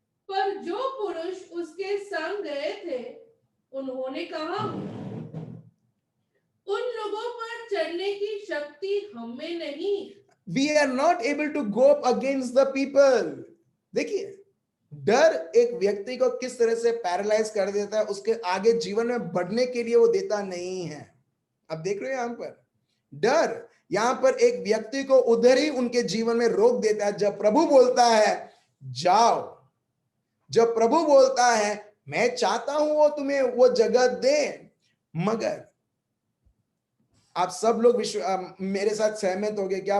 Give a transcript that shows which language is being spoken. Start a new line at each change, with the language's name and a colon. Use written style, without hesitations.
Hindi: पर जो पुरुष उसके संग गए थे, उन्होंने कहा, उन लोगों पर चलने की शक्ति हमें नहीं।
English: We are not able to go up against the people.
Hindi: देखिए, डर एक व्यक्ति को किस तरह से पैरालाइज कर देता है, उसके आगे जीवन में बढ़ने के लिए वो देता नहीं है। अब देख रहे हो यहां पर डर, यहां पर एक व्यक्ति को उधर ही उनके जीवन में रोक देता है। जब प्रभु बोलता है जाओ, जब प्रभु बोलता है मैं चाहता हूं वो तुम्हें वो जगह दे, मगर आप सब लोग मेरे साथ सहमत हो गए क्या?